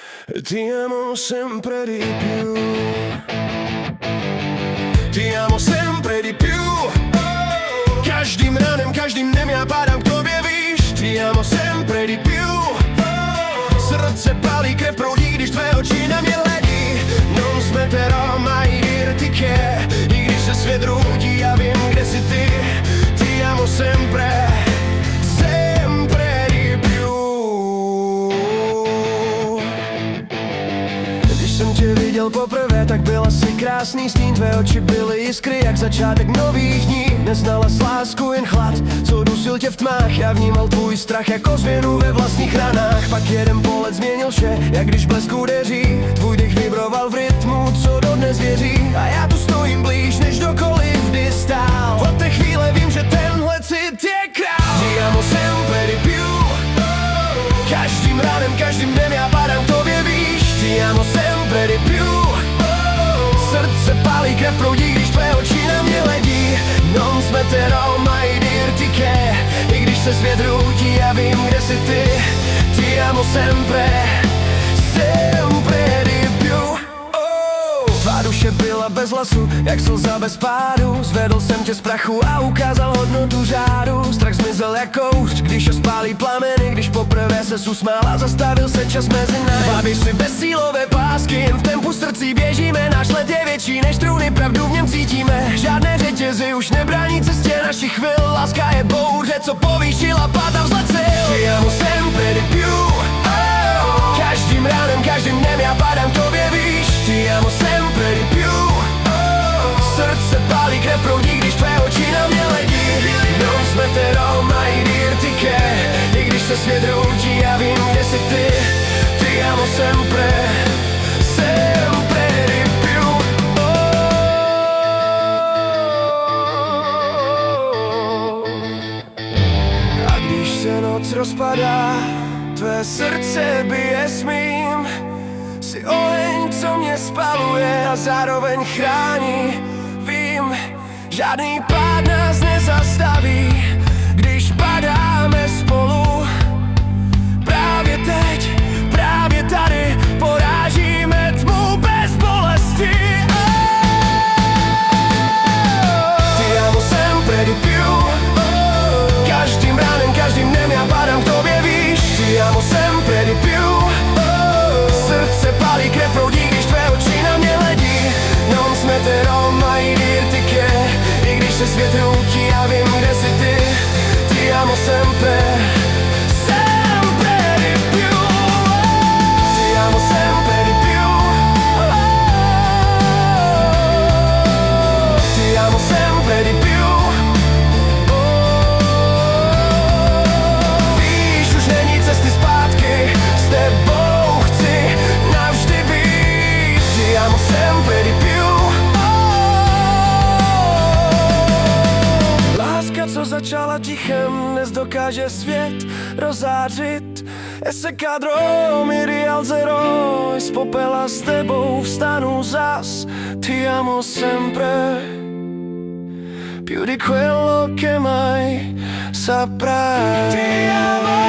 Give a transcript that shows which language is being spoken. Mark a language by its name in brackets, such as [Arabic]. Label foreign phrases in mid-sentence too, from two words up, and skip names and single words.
[Italian] Ti amo sempre di più. Ti amo sempre di più. [Czech] Každým ranem, každým dnem já padám k tobě, víš. [Italian] Ti amo sempre di più. [Czech] Srdce pálí, krev proudí, když tvé oči na mě hledí. [Italian] Non smetterò mai dirti che, [Czech] i když se svět růdí, já vím, kde jsi ty. [Italian] Ti amo sempre, sempre di più. [Czech] Když jsem tě viděl poprvé, tak byl asi krásný stín. Tvé oči byly jiskry, jak začátek nových dní. Neznala s lásku, jen chlad, co dusil tě v tmách. Já vnímal tvůj strach jako změnu ve vlastních ranách. Pak jeden pohled změnil vše, jak když blesk udeří. Tvůj dech vibroval v rytmu, co dodnes věří. A já tu stojím blíž, než dokoliv kdy stál. Od té chvíle vím, že tenhle cit je král. [Italian] Ti amo sempre di più. [Czech] Každým ránem, každým dnem já padám k tobě, víš. [Italian] Ti amo sempre di più. [Czech] Srdce pálí, krev proudí, když tvé oči na mě hledí. [Italian] Non smetterò mai dirti che, [Czech] i když se svět růtí, já vím, kde jsi ty. [Italian] Ti amo sempre, sempre di più. [Czech] Tvá duše byla bez hlasu, jak slza bez pádu. Zvedl jsem tě z prachu a ukázal hodnotu řádu. Strach zmizel jak kouř, když ho spálí plameny. Když poprvé se usmál a zastavil se čas mezi námi. Bavíš si bezsílové pásky, jen v tempu srdcí běžíme. Náš let je větší než trůny, pravdu v něm cítíme. Žádné řetězy už nebrání cestě našich chvil. Láska je bouře, co povýšila pád a vzlet sil. [Italian] Ti amo sempre di più. [Czech] Každým ránem, každým dnem já padám k tobě, víš. [Italian] Ti amo sempre di più. [Czech] Srdce pálí, krev proudí, když tvé oči na mě hledí. [Italian] Non smetterò mai dirti che, [Czech] i když se svět růtí, já vím, kde jsi ty. [Italian] Ti amo sempre, sempre di più. [Czech] A když se noc rozpadá, tvé srdce bije s mým. Jsi oheň, co mě spaluje a zároveň chrání. Vím, žádný pád nás nezastaví, když padáme spolu. Právě teď, právě tady porážíme tmu bez bolesti. [Italian] Ti amo sempre di più. [Czech] Každým ránem, každým dnem já padám k tobě, víš. [Italian] Ti amo sempre di più. [Czech] Srdce pálí, krev proudí, když tvé oči na mě hledí. [Italian] Non smetterò mai dirti che, [Czech] i když se svět růtí, já vím, kde jsi ty. [Italian] Ti amo sempre, sempre di più. Ti amo sempre di più. Ti amo sempre di più. [Czech] Víš, už není cesty zpátky, s tebou chci navždy být. [Italian] Ti amo sempre di più. [Czech] Láska, co začala tichem, dnes dokáže svět rozářit. [Italian] Ese cadro mi rialzerò, [Czech] z popela s tebou vstanu zas. [Italian] Ti amo sempre, più di quello che mai saprai. Ti amo.